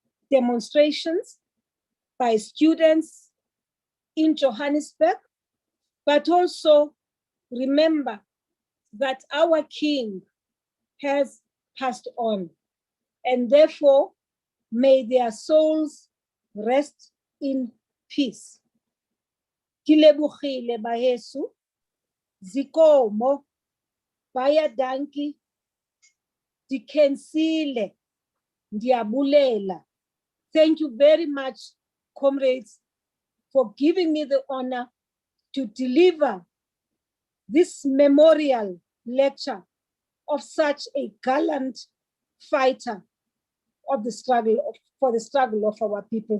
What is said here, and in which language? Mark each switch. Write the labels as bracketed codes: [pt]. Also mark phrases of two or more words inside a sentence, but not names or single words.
[en] demonstrations by students in Johannesburg, but also remember that our king has passed on, and therefore may their souls rest in peace. [tn] Ke lebogile baheso, zikomo, [zu] baya danki, [ts] dikhensile, ndiyabulela. [en] Thank you very much, comrades, for giving me the honor to deliver this memorial lecture of such a gallant fighter of the struggle for the struggle of our people.